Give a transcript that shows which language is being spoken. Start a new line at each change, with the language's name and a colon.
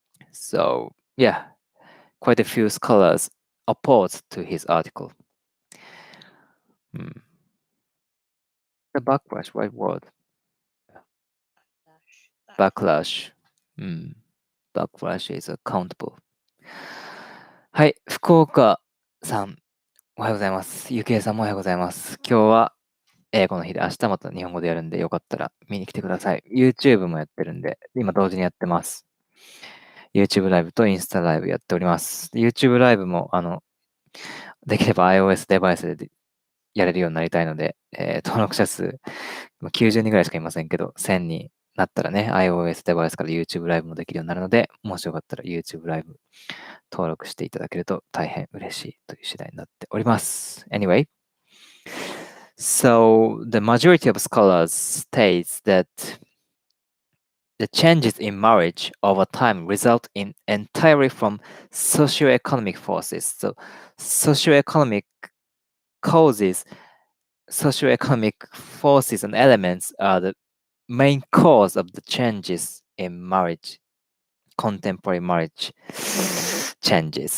English: So, yeah, quite a few scholars opposed to his article. Hmm. The backlash, right word? Backlash. Hmm. Backlash is accountable.
Japanese: はい、福岡さん、おはようございます。ゆきえさんもおはようございます。今日は英語の日で、明日また日本語でやるんで、よかったら見に来てください。 YouTube もやってるんで、今同時にやってます。YouTube ライブとインスタライブやっております。 YouTube ライブも、できれば iOS デバイスでやれるようになりたいので、登録者数、90人ぐらいしかいませんけど、1000になったらね、iOS デバイスから YouTube ライブもできるようになるので、もしよかったら YouTube ライブ登録していただけると大変嬉しいという次第になっております。
English: Anyway, so the majority of scholars states that the changes in marriage over time result in entirely from socioeconomic forces. So socioeconomic causes, socioeconomic forces and elements are the main cause of the changes in marriage, contemporary marriage changes.